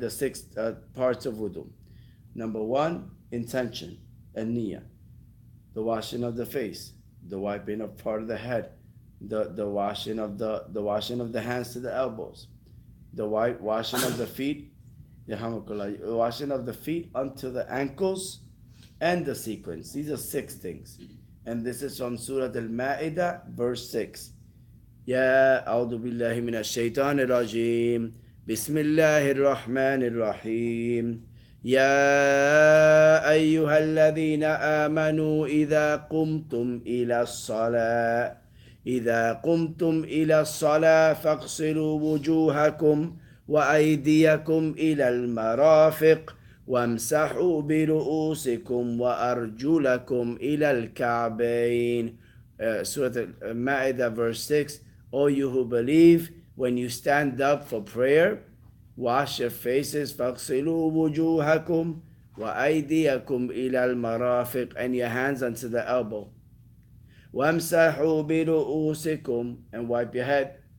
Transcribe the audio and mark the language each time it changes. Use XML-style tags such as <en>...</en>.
<en>The six parts of wudu. Number one, intention and niyyah, the washing of the face, the wiping of part of the head, the washing of the hands to the elbows, the washing of the feet, washing of the feet unto the ankles, and the sequence. These are six things, and this is from Surah Al-Ma'idah, verse 6.</en> <ar>يا أعوذ بالله من الشيطان الرجيم بسم الله الرحمن الرحيم يا أيها الذين آمنوا إذا قمتم إلى الصلاة فاغسلوا وجوهكم وأيديكم إلى المرافق وامسحوا برؤوسكم وأرجلكم إلى الكعبين.</ar> <en>Surah Al-Ma'idah, verse 6. O you who believe, when you stand up for prayer, wash your faces,</en> <ar>فَاغْسِلُوا وُجُوهَكُمْ وَأَيْدِيَكُمْ إِلَى الْمَرَافِقِ,</ar> <en>and your hands unto the elbow.</en> <ar>وَامْسَحُوا بِرُؤُوسِكُمْ,</ar> <en>and wipe your head.</en>